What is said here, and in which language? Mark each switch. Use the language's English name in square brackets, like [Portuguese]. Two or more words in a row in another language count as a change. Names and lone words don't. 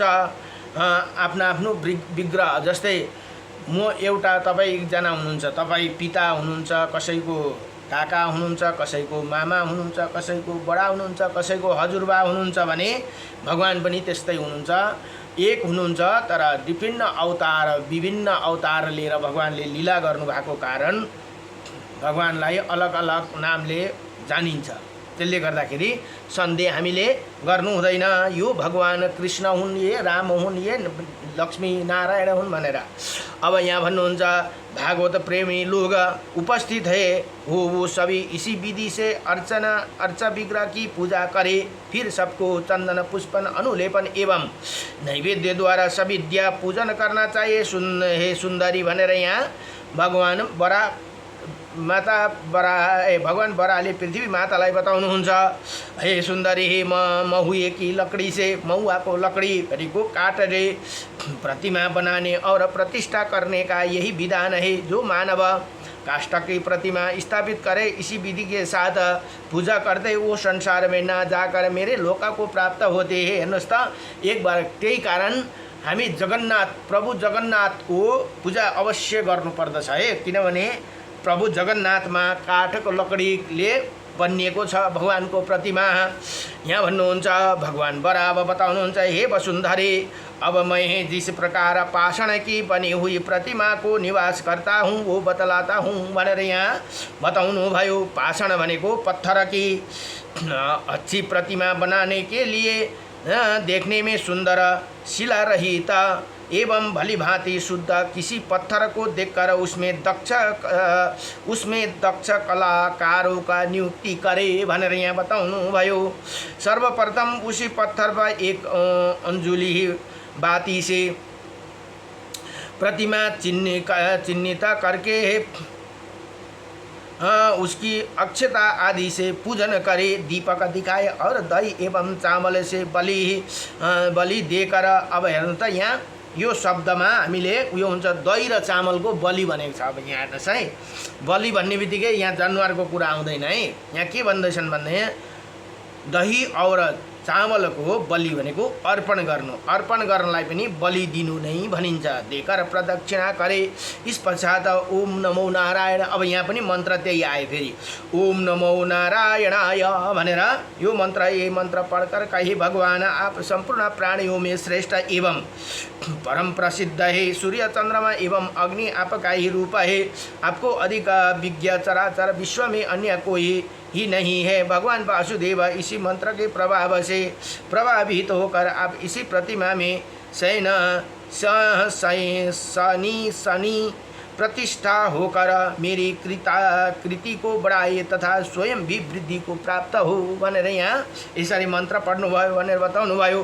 [Nepali] आफ्नो आफ्नो विग्रह जस्तै म एउटा, तपाईँ एकजना हुनुहुन्छ, तपाईँ पिता हुनुहुन्छ, कसैको काका हुनुहुन्छ, कसैको मामा हुनुहुन्छ, कसैको बडा हुनुहुन्छ, कसैको हजुरबा हुनुहुन्छ भने भगवान पनि त्यस्तै हुनुहुन्छ, एक हुनुहुन्छ। तर विभिन्न अवतार लिएर भगवानले लीला गर्नुभएको कारण भगवानलाई अलग अलग नामले जानिन्छ। त्यसले गर्दाखेरि सन्देह हामीले गर्नु हुँदैन, यो भगवान कृष्ण हुन्, ये राम हुन्, ये लक्ष्मी नारायण हुन् भनेर। अब यहाँ भन्नुहुन्छ [Hindi] भागवत प्रेमी लोग उपस्थित है, वो सभी इसी विधि से अर्चा विग्रह की पूजा करे, फिर सबको चंदन पुष्पन अनुलेपन एवं नैवेद्य द्वारा सविद्या पूजन करना चाहिए। [Nepali] हे सुंदरी भनेर यहाँ भगवान बराले पृथ्वी मातालाई बताउनुहुन्छ। [Hindi] हे सुंदरी, हे महुए की लकड़ी से, महुआ को लकड़ी को काट रे प्रतिमा बनाने और प्रतिष्ठा करने का यही विधान है। जो मानव काष्ठ की प्रतिमा स्थापित करे, इसी विधि के साथ पूजा करते वो संसार में ना जाकर मेरे लोक को प्राप्त होते हैं। [Nepali] हेर्नुहोस् त, [Hindi] एक बार [Nepali] त्यही कारण हामी प्रभु जगन्नाथको पूजा अवश्य गर्नुपर्दछ है। किनभने प्रभु जगन्नाथमा काठको लकडीले बनिएको छ भगवानको प्रतिमा। यहाँ भन्नुहुन्छ भगवान बराबर बताउनुहुन्छ, [Hindi] हे वसुंधरे, अब मैं जिस प्रकार पाषाण की बनी हुई प्रतिमा को निवास करता हूँ वो बतलाता हूँ [Nepali] भनेर यहाँ बताउनु भयो। [Hindi] पाषाण भनेको पत्थर की अच्छी प्रतिमा बनाने के लिए देखने में सुंदर शिला रहित एवं भली भांति शुद्ध किसी पत्थर को देखकर उसमें दक्ष कलाकारों का नियुक्ति करे [Nepali] भनेर यहाँ बताउनु भयो। [Hindi] सर्वप्रथम उसी पत्थर पर एक अंजुली बाती से प्रतिमा चिन्हित करके उसकी अक्षता आदि से पूजन करे, दीपक दिखाए और दही एवं चावल से बलि देकर। [Nepali] अब हेर्नु त यहाँ यो शब्दमा हामीले उयो हुन्छ, दही र चामलको बलि भनेको छ। अब यहाँ हेर्नुहोस् है, बलि भन्ने बित्तिकै यहाँ जनावरको कुरा आउँदैन है। यहाँ के भन्दैछन् भने दही और चामलको बलि भनेको अर्पण गर्नु, अर्पण गर्नलाई पनि बलि दिनु नै भनिन्छ। [Hindi] देकर प्रदक्षिणा करे। इस पश्चात ओम नमो नारायण, [Nepali] अब यहाँ पनि मन्त्र त्यही आयो फेरि, [Hindi] ओम नमो नारायणाय [Nepali] भनेर यो मन्त्र, [Hindi] ये मन्त्र पढकर कही भगवान आप संपूर्ण प्राणियों में श्रेष्ठ एवं परम प्रसिद्ध है, सूर्य चंद्रमा एवं अग्नि आपका ही रूप है, आपको अधिक विज्ञ चराचर विश्व में अन्य कोई ही नहीं है। भगवान वासुदेव इसी मंत्र के प्रभाव से प्रभावित होकर आप इसी प्रतिमा में शनि प्रतिष्ठा होकर मेरी कृति को बढ़ाए तथा स्वयं भी वृद्धि को प्राप्त हो [Nepali] भनेर यहाँ यसरी मन्त्र पढ्नुभयो भनेर बताउनुभयो।